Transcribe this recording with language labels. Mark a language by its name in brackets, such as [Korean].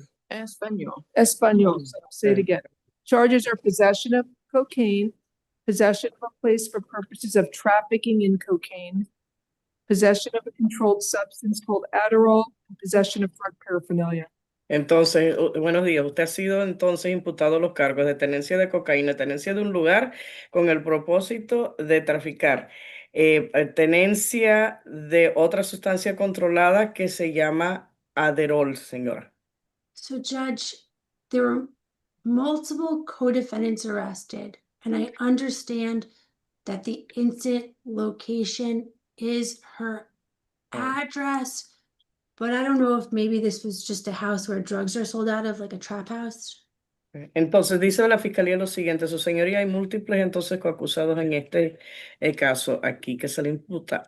[Spanish] Espanol. [English] Espanol. So I'll say it again. Charges are possession of cocaine, possession of a place for purposes of trafficking in cocaine, possession of a controlled substance called Adderall, and possession of drug paraphernalia. [Spanish] Entonces, buenos días. Usted ha sido entonces imputado a los cargos de tenencia de cocaína, tenencia de un lugar con el propósito de traficar, tenencia de otra sustancia controlada que se llama Adderall, señora. [English] So Judge, there were multiple co-defendants arrested, and I understand that the incident location is her address, but I don't know if maybe this was just a house where drugs are sold out of, like a trap house. [Spanish] Entonces, dice la fiscalía lo siguiente, su señoría, hay múltiples entonces coacusados en este caso aquí que se le imputa.